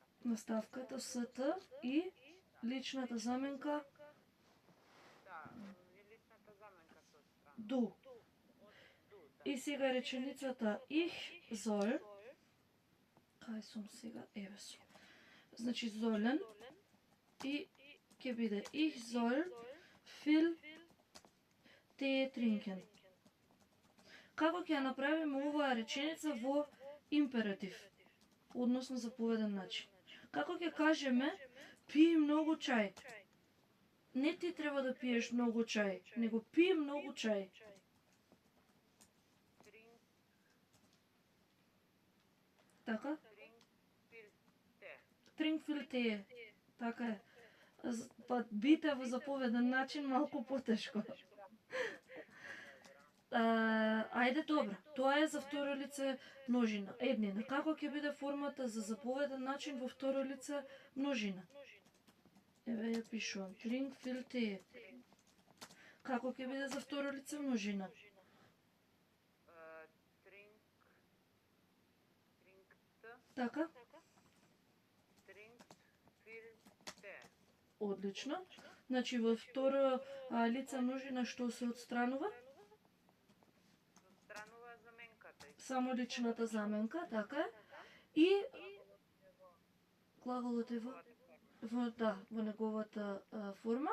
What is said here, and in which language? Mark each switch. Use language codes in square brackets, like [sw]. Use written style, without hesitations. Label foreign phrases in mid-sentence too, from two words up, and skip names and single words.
[mk] Наставката СТ и личната заменка Да, и личната заменка се отстранува. ду. Од ду, да. И сега реченицата [de] Ich soll, [mk] кај сум сега? Еве сум. Значи золен и ќе биде [de] Ich soll viel Tee trinken. [mk] Како ќе ја направиме оваа реченица во императив, односно заповеден начин? Како ќе кажеме пи многу чај? Не ти треба да пиеш многу чај, него пи многу чај. [de] Trink, [mk] Така? [de] trink viel Tee. Trink viel Tee. [mk] Така е. Па бите во заповеден начин малку потешко. Ајде, добро. Тоа е за второ лице множина, еднина. Како ќе биде формата за заповеден начин во второ лице множина? Еве ја пишувам. [de] Trink, viel, tee. [mk] Како ќе биде за второ лице множина? [de] Trink, trinkt, [mk] Така? [de] trinkt, viel, te. [mk] Одлично. Значи во второ лице множина што се отстранува? Странува заменката. Само личната заменка, така е. И глаголот е во неговата форма.